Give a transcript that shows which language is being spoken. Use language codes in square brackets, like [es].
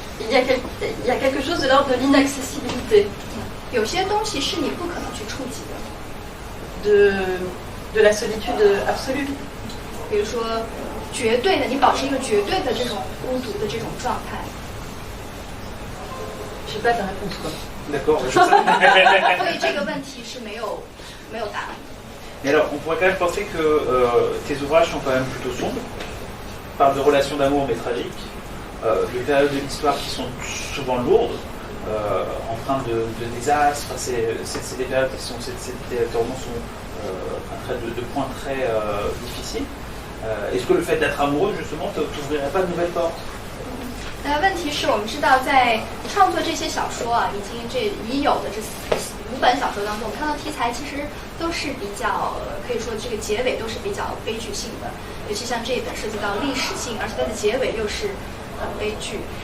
[fr] Il y a quelque chose de l'ordre de l'inaccessibilité. [zh] 有些东西是你不可能去触及的， [fr] de la solitude absolue. [zh] 比如说绝对的，你保持一个绝对的这种孤独的这种状态。 [fr] Je sais pas ta réponse quoi. D'accord. [zh] 所以这个问题是没有答案。 [fr] Mais alors, on pourrait quand même penser que tes ouvrages sont quand même plutôt sombres, parlent de relations d'amour mais tragiques, de périodes de l'histoire qui sont souvent lourdes, empreintes de désastres. Enfin, c'est des périodes qui sont, ces romans sont de points très difficiles. Est-ce que le fait d'être amoureux, justement, t'ouvrirait pas de nouvelles portes? [zh] 那问题是我们知道，在创作这些小说啊，已有的这5本小说当中，我们看到题材其实都是比较，可以说这个结尾都是比较悲剧性的，尤其像这一本涉及到历史性，而且它的结尾又是悲剧。